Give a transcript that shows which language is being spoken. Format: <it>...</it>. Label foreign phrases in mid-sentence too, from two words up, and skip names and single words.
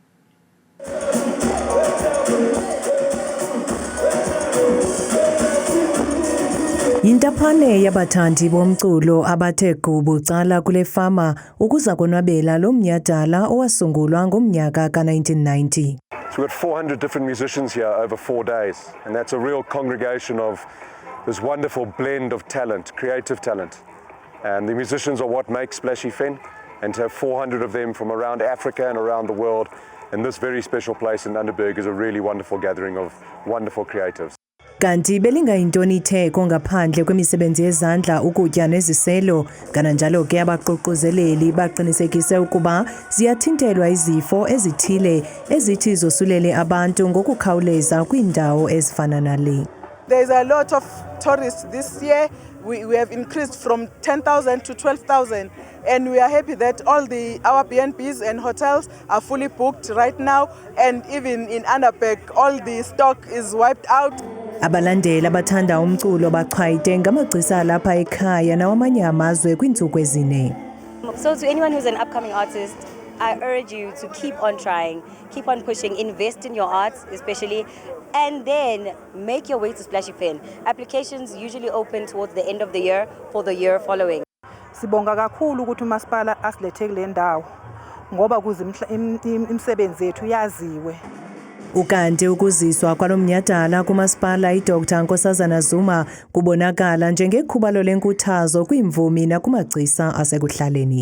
<xh>Yintaphane yabathandi bomculo abathe gubucala kule fama ukuza konwabela lo mnyhadala owasungulwa ngomnyaka ka-1990.</xh> <en>So we've got 400 different musicians here over 4 days, and that's a real congregation of this wonderful blend of talent, creative talent. And the musicians are what make Splash FM, and to have 400 of them from around Africa and around the world in this very special place in Underberg is a really wonderful gathering of wonderful creatives.</en> <xh>Kanti belingayintoni itheko ngaphandle kwemisebenzi yezandla, ukutya neziselo, kananjalo ke abaququzeleli baqinisekise ukuba ziyathintelwa izifo ezithile ezithi zosulele abantu ngokukhawuleza kwiindawo ezifana nale.</xh> <en>There's a lot of tourists this year. We have increased from 10,000 to 12,000, and we are happy that all our B&Bs and hotels are fully booked right now, and even in Underberg all the stock is wiped out.</en> <xh>Abalandeli abathanda umculo baqhayite ngamagcisa lapha ekhaya nawamanye amazwe kwiintsuku ezine.</xh> <en>So to anyone who's an upcoming artist, I urge you to keep on trying, keep on pushing, invest in your arts especially, and then make your way to Splash FM. Applications usually open towards the end of the year for the year following.</en> <zu>Sibonga kakhulu ukuthi umasipala asilethe kule ndawo ngoba kuze imisebenzi yethu yaziwe.</zu> <xh>Ukanti ukuziswa kwalomnyhadala kumasipala iDr Nkosazana Zuma kubonakala njengekhubalo lenkuthazo kwimvumi nakumagcisa asekuhlaleni.</xh>